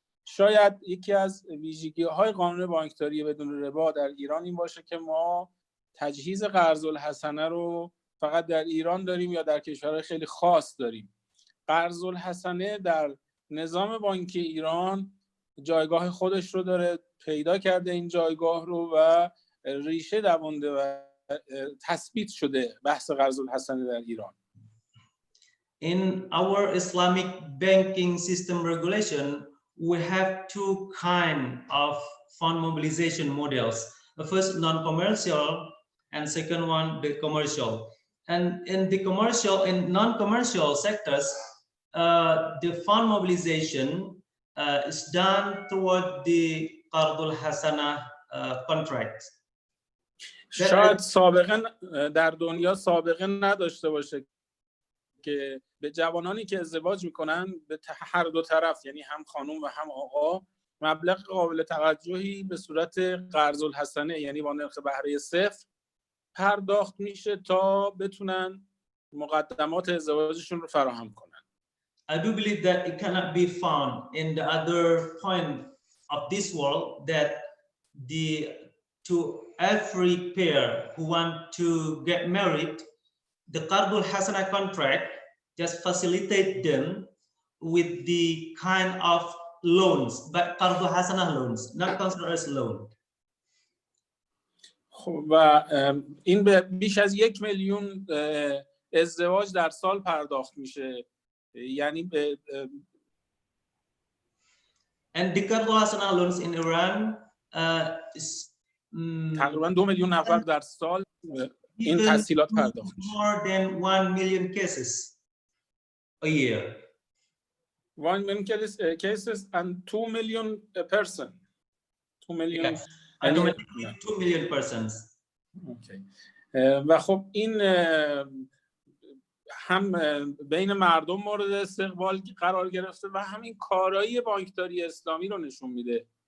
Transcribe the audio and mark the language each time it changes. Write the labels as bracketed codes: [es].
[fa] شاید یکی از ویژگی‌های قانون بانکداری بدون ربا در ایران این باشه که ما تجهیز قرض الحسنه رو فقط در ایران داریم یا در کشورهای خیلی خاص داریم. قرض الحسنه در نظام بانکی ایران جایگاه خودش رو داره، پیدا کرده این جایگاه رو و ریشه دوانده و تثبیت شده بحث قرض الحسنه در ایران. [en] In our Islamic banking system regulation, we have two kind of fund mobilization models. The first non-commercial and second one the commercial. And in the commercial and non-commercial sectors, the fund mobilization is done toward the Qardul Hasana contract. [fa] شاید سابقا در دنیا سابقه نداشته باشه که به جوانانی که ازدواج میکنن به هر دو طرف، یعنی هم خانم و هم آقا، مبلغ قابل توجهی به صورت قرض الحسنه یعنی با نرخ بهره صفر پرداخت میشه تا بتونن مقدمات ازدواجشون رو فراهم کنن. [en] I do believe that it cannot be found in the other point of this world that to every pair who want to get married, the Qardul Hasana contract just facilitate them with the kind of loans, but Qardul Hasana loans, not considered as loan. [fa] و این به بیش از 1 میلیون ازدواج در سال پرداخت میشه، یعنی به [en] And the Qardul Hasana loans in Iran is [fa] تقریبا 2 میلیون نفر در سال این تسهیلات پرداخت میشه. [en] More than 1 million cases a year. 1 million cases and 2 million person. 2 million. Yes. Automatically 2 million persons. Okay. [fa] و خب این هم بین مردم مورد استقبال قرار گرفته و همین کارایی بانکداری اسلامی رو نشون میده.